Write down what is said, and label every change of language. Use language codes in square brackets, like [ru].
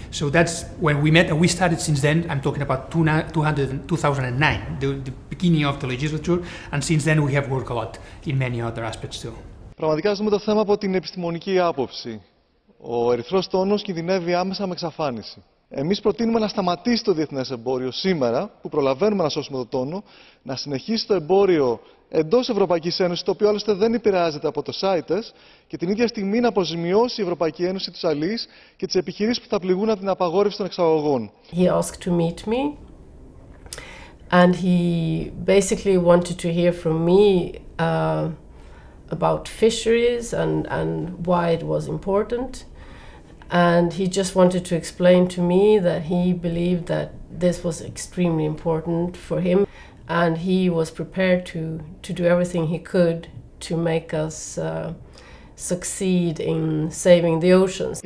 [en] So that's when we met and we started since then. I'm talking about 2009, the beginning of the legislature, and since then we have worked a lot in many other aspects too. [el] Πραγματικά ζούμε το θέμα από την επιστημονική άποψη. Ο ερυθρός τόνος κινδυνεύει άμεσα με εξαφάνιση. Εμείς προτείνουμε να σταματήσει το διεθνές εμπόριο σήμερα, που προλαβαίνουμε να σώσουμε τον τόνο, να συνεχίσει το εμπόριο εντός Ευρωπαϊκής Ένωσης, το οποίο άλλωστε δεν επηρεάζεται από το CITES, και την ίδια στιγμή να αποζημιώσει η Ευρωπαϊκή Ένωση τους αλείς και τις επιχειρήσεις που θα πληγούν από την απαγόρευση των εξαγωγών. [en] He asked to meet me, and he basically wanted to hear from me about fisheries and why it was important. And he just wanted to explain to me that he believed that this was extremely important for him, and he was prepared to do everything he could to make us succeed in saving the oceans.